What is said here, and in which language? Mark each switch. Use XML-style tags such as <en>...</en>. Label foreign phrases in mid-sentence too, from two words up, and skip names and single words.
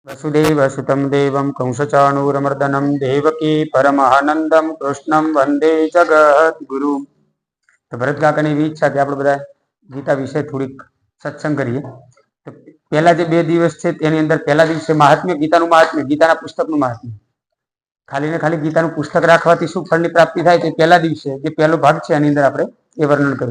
<sa>वसुदेवसुतं देवं कंसचाणूरमर्दनं देवकी परमानंदम कृष्णं वंदे जगद्गुरु।</sa> <gu>तो भरत काकाની એવી ઈચ્છા કે આપણે બધા ગીતા વિશે થોડીક સત્સંગ કરીએ। તો પહેલા જે 2 દિવસ છે તેની અંદર પહેલા દિવસે મહાત્મ્ય, ગીતાનું મહાત્મ્ય, ગીતાના પુસ્તકનું મહાત્મ્ય, ખાલી ને ખાલી ગીતાનું પુસ્તક રાખવાથી શું ફળની પ્રાપ્તિ થાય તે પહેલા દિવસે જે પહેલો ભાગ છે એની અંદર આપણે એ વર્ણન કર્યું।</gu>